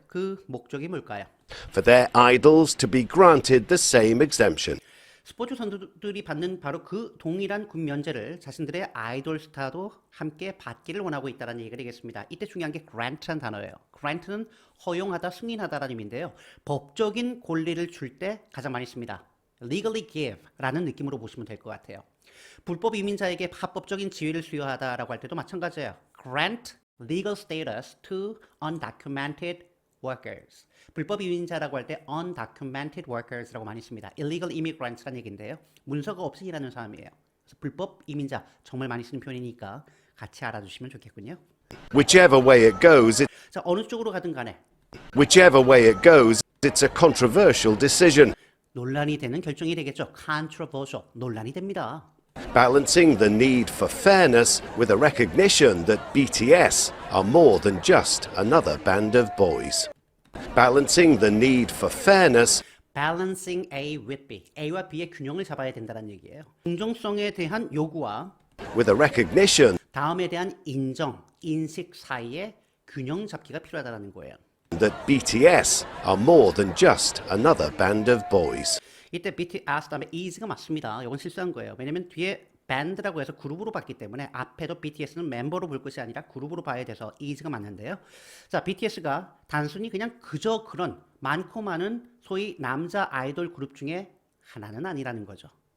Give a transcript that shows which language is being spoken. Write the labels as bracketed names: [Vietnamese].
[Korean] 그 목적이 뭘까요? [English] For their idols to be granted the same exemption. [Korean] 스포츠 선수들이 받는 바로 그 동일한 군 면제를 자신들의 아이돌 스타도 함께 받기를 원하고 있다는 얘기가 되겠습니다. 이때 중요한 게 grant라는 단어예요. grant는 허용하다, 승인하다라는 의미인데요. 법적인 권리를 줄 때 가장 많이 씁니다. [English] legally give [Korean] 라는 느낌으로 보시면 될 것 같아요. 불법 이민자에게 합법적인 지위를 수여하다라고 할 때도 마찬가지예요. [English] grant legal status to undocumented workers. [Korean] 불법 이민자라고 할 때 [English] undocumented workers [Korean] 라고 많이 씁니다. [English] illegal immigrants [Korean] 라는 얘기인데요. 문서가 없이 일하는 사람이에요. 그래서 불법 이민자 정말 많이 쓰는 표현이니까 같이 알아두시면 좋겠군요. [English] Whichever way it goes, [Korean] 자, 어느 쪽으로 가든 간에 [English] whichever way it goes, it's a controversial decision. [Korean] 논란이 되는 결정이 되겠죠. controversial, 논란이 됩니다. [English] Balancing the need for fairness with a recognition that BTS are more than just another band of boys. Balancing the need for fairness balancing A with B, [Korean] A와 B의 균형을 잡아야 된다는 얘기예요. 공정성에 대한 요구와 [English] with a recognition [Korean] 다음에 대한 인정, 인식 사이에 균형 잡기가 필요하다는 거예요. [English] that BTS are more than just another band of boys. [Korean] 이때 BTS 다음에 is가 맞습니다. 이건 실수한 거예요. 왜냐면 뒤에 band라고 해서 그룹으로 봤기 때문에 앞에도 BTS는 멤버로 볼 것이 아니라 그룹으로 봐야 돼서 is가 맞는데요. 자, BTS가 단순히 그냥 그저 그런 많고 많은 소위 남자 아이돌 그룹 중에 하나는 아니라는 거죠.